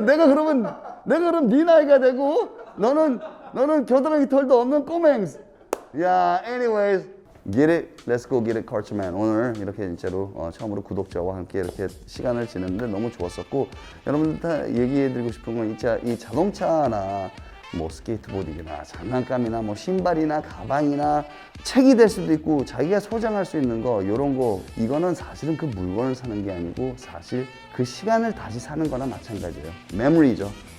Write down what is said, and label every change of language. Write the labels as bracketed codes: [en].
[ko] 내가 그럼 네 나이가 되고 너는 겨드랑이 털도 없는 꼬맹스. [en] 야, anyways, get it, let's go get it, 칼첨맨. [ko] 오늘 이렇게 진짜로 처음으로 구독자와 함께 이렇게 시간을 지냈는데 너무 좋았었고, 여러분들한테 얘기해드리고 싶은 건 이 자동차나 뭐 스케이트보드나 장난감이나 뭐 신발이나 가방이나 책이 될 수도 있고 자기가 소장할 수 있는 거, 이런 거, 이거는 사실은 그 물건을 사는 게 아니고 사실 그 시간을 다시 사는 거나 마찬가지예요. 메모리죠.